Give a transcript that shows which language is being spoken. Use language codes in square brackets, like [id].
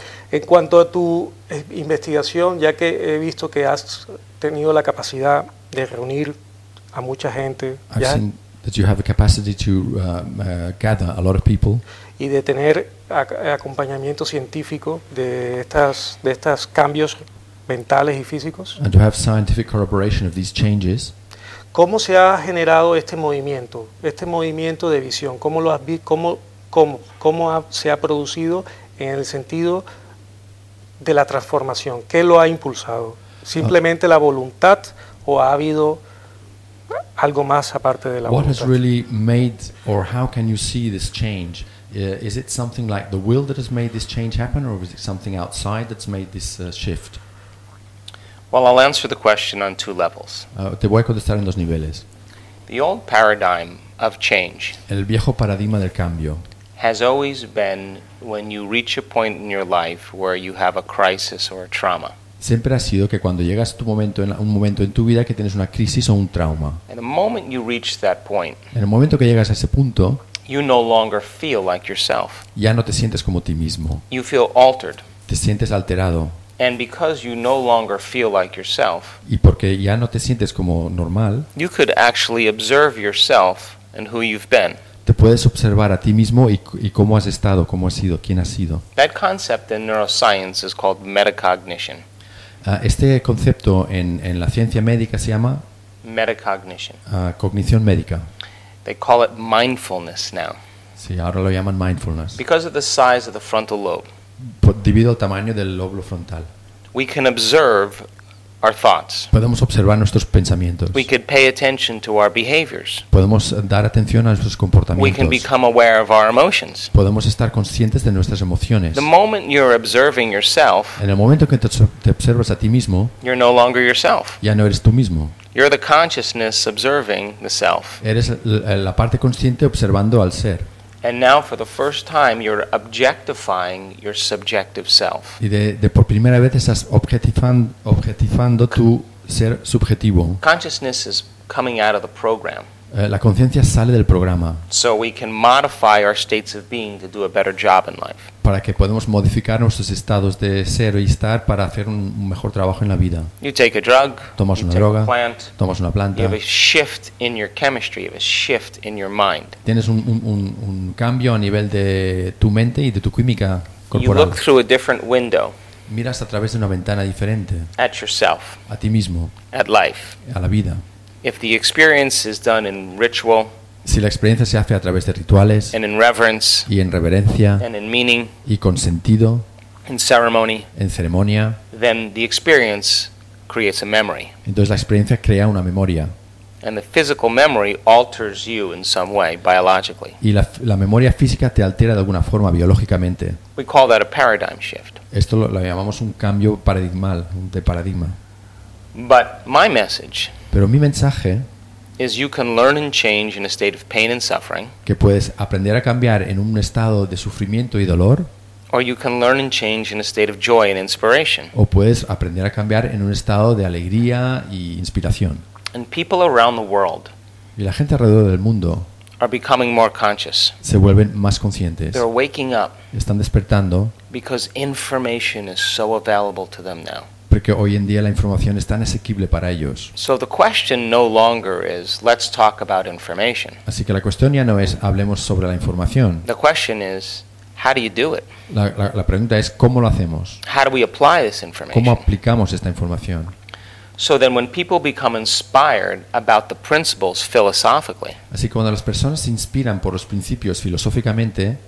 [es] En cuanto a tu investigación, ya que he visto que has tenido la capacidad de reunir a mucha gente, [en] I've seen that you have the capacity to gather a lot of people, [es] y de tener acompañamiento científico de estos cambios mentales y físicos, [en] and to have scientific corroboration of these changes. [es] ¿Cómo se ha generado este movimiento de visión? ¿Cómo lo has visto? ¿Cómo se ha producido en el sentido de la transformación? ¿Qué lo ha impulsado? ¿Simplemente la voluntad o ha habido algo más aparte de la voluntad? [en] What has really made, or how can you see this change? Is it something like the will that has made this change happen, or is it something outside that's made this shift? Well, I'll answer the question on two levels. [es] Te voy a contestar en dos niveles. [en] The old paradigm of change. [es] El viejo paradigma del cambio. [en] Has always been when you reach a point in your life where you have a crisis or a trauma. [es] Siempre ha sido que cuando llegas a un momento en tu vida que tienes una crisis o un trauma. [en] And the moment you reach that point. [es] En el momento que llegas a ese punto. [en] You no longer feel like yourself. [es] Ya no te sientes como ti mismo. [en] You feel altered. [es] Te sientes alterado. [en] And because you no longer feel like yourself. [es] Y porque ya no te sientes como normal. [en] You could actually observe yourself and who you've been. [es] Te puedes observar a ti mismo y cómo has estado, cómo has sido, quién has sido. [en] That concept in neuroscience is called metacognition. [es] Este concepto en la ciencia médica se llama [en] metacognition. [es] Cognición médica. [en] They call it mindfulness now. [es] Sí, ahora lo llaman mindfulness. [en] Because of the size of the frontal lobe. [es] Debido al tamaño del lóbulo frontal. [en] We can observe our thoughts. [es] Podemos observar nuestros pensamientos. [en] We could pay attention to our behaviors. [es] Podemos dar atención a nuestros comportamientos. [en] We can become aware of our emotions. [es] Podemos estar conscientes de nuestras emociones. [en] The moment you're observing yourself. [es] En el momento que te observas a ti mismo. [en] You're no longer yourself. [es] Ya no eres tú mismo. [en] You're the consciousness observing the self. [es] Eres la parte consciente observando al ser. [en] And now for the first time you're objectifying your subjective self. [es] Y de por primera vez estás objetivando tu ser subjetivo. [en] Consciousness is coming out of the program. [es] La conciencia sale del programa. [en] So we can modify our states of being to do a better job in life. [es] Para que podamos modificar nuestros estados de ser y estar para hacer un mejor trabajo en la vida. [en] You take a drug. [es] Tomas [en] you [es] una [en] take [es] droga. [en] A plant, [es] tomas una planta. [en] You have a shift in your chemistry. You have a shift in your mind. [es] Tienes un cambio a nivel de tu mente y de tu química corporal. [en] You look through a different window. [es] Miras a través de una ventana diferente. [en] At yourself. [es] A ti mismo. [en] At life. [es] A la vida. [en] If the experience is done in ritual, [es] si la experiencia se hace a través de rituales, [en] and in reverence, [es] y en reverencia, [en] and in meaning, [es] y con sentido, [en] in ceremony, [es] en ceremonia, [en] then the experience creates a memory. [es] Entonces la experiencia crea una memoria. [en] And the physical memory alters you in some way biologically. [es] Y la memoria física te altera de alguna forma biológicamente. [en] We call that a paradigm shift. [es] Esto lo llamamos un cambio paradigmal, de paradigma. [en] But my message. [es] Pero mi mensaje [en] is you can learn and change in a state of pain and suffering. [es] Que puedes aprender a cambiar en un estado de sufrimiento y dolor. [en] Or you can learn and change in a state of joy and inspiration. [es] O puedes aprender a cambiar en un estado de alegría y inspiración. [en] And people around the world. [es] Y la gente alrededor del mundo [en] are becoming more conscious. [es] Se vuelven más conscientes. [en] They're waking up. [es] Están despertando. [en] Because information is so available to them now. [es] Porque hoy en día la información es tan asequible para ellos. [en] So the question no longer is, let's talk about information. [es] Así que la cuestión ya no es, hablemos sobre la información. [en] The question is, how do you do it? [es] La pregunta es, ¿cómo lo hacemos? [en] How do we apply this information? [es] ¿Cómo aplicamos esta información? [en] So then when people become inspired about the principles philosophically. [es] Así que cuando las personas se inspiran por los principios filosóficamente.